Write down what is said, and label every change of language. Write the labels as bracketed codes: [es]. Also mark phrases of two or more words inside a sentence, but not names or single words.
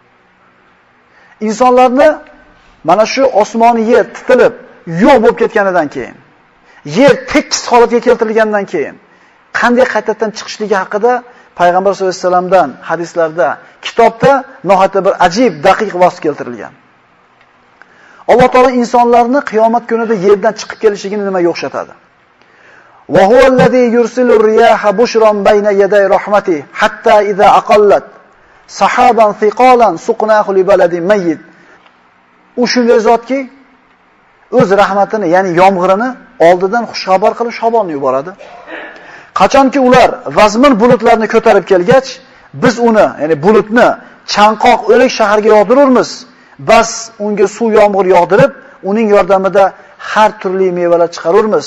[uz] Insonlarni mana shu osmoni yer titilib yo'q bo'lib ketganidan keyin, yer tekis holatga keltirilgandan keyin qanday qaytadan chiqishligi haqida Payg'ambar [ar] صلى الله عليه وسلم [uz] hadislarda, kitobda nihoyatda bir ajib, daqiq vosf keltirilgan. Alloh taolo insonlarni qiyomat kunida yerdan chiqib kelishligini nimaga o'xshatadi? [ar] وهو الذي يرسل الرياح بشرا بين يدي رحمته حتى إذا أقلت سحابا ثقالا سقناه لبلد ميت. [uz] U shunday zotki, o'z rahmatini, ya'ni yomg'irini oldidan xushxabar qilib shabonni yuboradi. Qachonki ular vazmin bulutlarni ko'tarib kelgach, biz uni, ya'ni bulutni chanqoq o'lik shaharga yog'diramiz. Bas unga suv yomg'ir yog'dirib, uning yordamida har turli mevalar chiqaramiz.